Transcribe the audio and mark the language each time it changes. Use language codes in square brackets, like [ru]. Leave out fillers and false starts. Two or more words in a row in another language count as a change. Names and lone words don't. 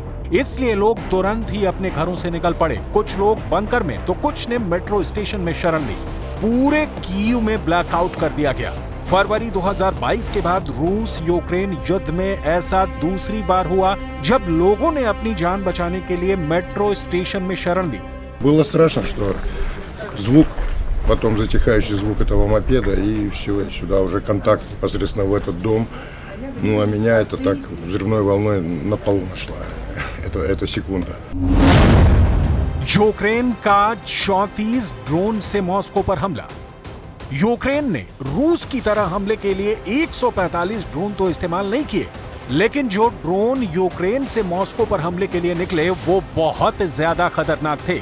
[hi] इसलिए लोग तुरंत ही अपने घरों से निकल पड़े। कुछ लोग बंकर में तो कुछ ने मेट्रो स्टेशन में शरण ली। पूरे कीव में ब्लैकआउट कर दिया गया। फरवरी 2022 के बाद रूस यूक्रेन युद्ध में ऐसा दूसरी बार हुआ जब लोगों ने अपनी जान बचाने के लिए मेट्रो स्टेशन में शरण ली। [ru] Было страшно, что звук, потом затихающий звук этого мопеда, и все, и сюда уже контакт непосредственно в этот дом. Ну, а меня это так взрывной волной на полу нашла. Это секунда. [hi] यूक्रेन का 34 ड्रोन से मॉस्को पर हमला। यूक्रेन ने रूस की तरह हमले के लिए 145 ड्रोन तो इस्तेमाल नहीं किए, लेकिन जो ड्रोन यूक्रेन से मॉस्को पर हमले के लिए निकले वो बहुत ज्यादा खतरनाक थे।